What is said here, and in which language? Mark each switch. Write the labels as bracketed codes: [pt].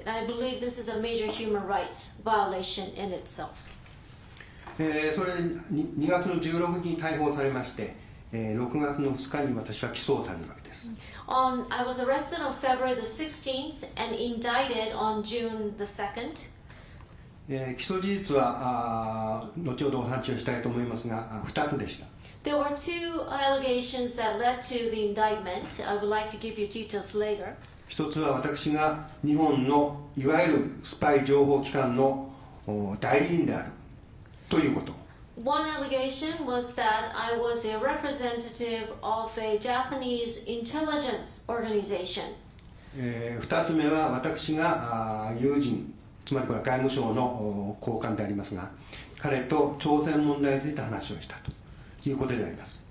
[en] And I believe this is a major human rights violation in itself. [ja] それで2月の16日に逮捕されまして、6月の2日に私は起訴されるわけです。 [en] I was arrested on February the 16th and indicted on June the 2nd. [ja] 基礎事実は後ほどお話をしたいと思いますが、2つでした。 [en] There were two allegations that led to the indictment. I would like to give you details later. [ja] 一つは私が日本のいわゆるスパイ情報機関の代理人であるということ。 [en] One allegation was that I was a representative of a Japanese intelligence organization. [ja] 2つ目は私が友人、つまりこれは外務省の高官でありますが、彼と朝鮮問題について話をしたということであります。